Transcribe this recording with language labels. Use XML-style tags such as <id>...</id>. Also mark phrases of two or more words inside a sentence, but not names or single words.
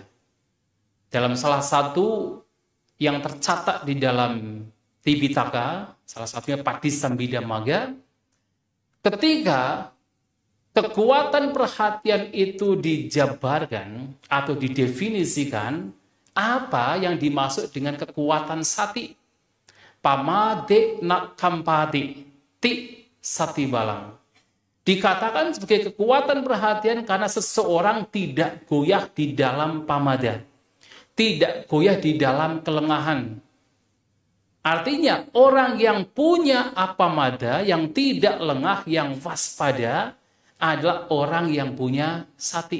<id>Dalam salah satu yang tercatat di dalam Tipitaka, salah satunya Patisambhidamagga, ketika kekuatan perhatian itu dijabarkan atau didefinisikan, apa yang dimaksud dengan kekuatan sati?</id> <pi>Pamade nakampati ti sati balang.</pi> <id>Dikatakan sebagai kekuatan perhatian karena seseorang tidak goyah di dalam pamada. Tidak goyah di dalam kelengahan. Artinya orang yang punya apamada, yang tidak lengah, yang waspada, adalah orang yang punya sati.</id>